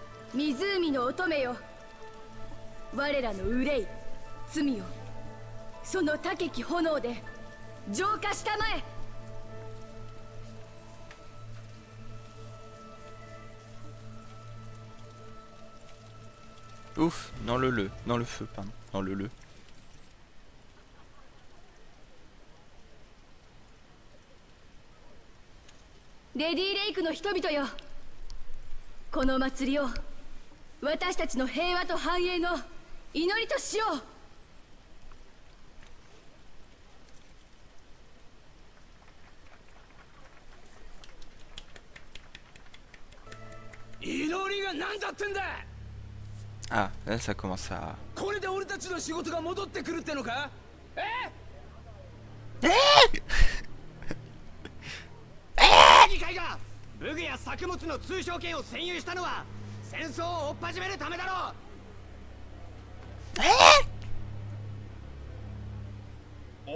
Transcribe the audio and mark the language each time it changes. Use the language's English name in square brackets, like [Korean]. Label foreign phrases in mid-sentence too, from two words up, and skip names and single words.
[Japanese] 湖の乙女よ、我らの憂い罪をその高き炎で浄化したまえ。 [French] Ouf, dans le feu, pardon, dans le. [Japanese] レディレイクの人々よ、この祭りを私たちの平和と繁栄の祈りとしよう。祈りが何だってんだ。 [French] Ah, là ça commence à. [Japanese] これで俺たちの仕事が戻ってくるってのか。議会が武具や作物の通商権を占有したのは戦争を追っ始めるためだろう。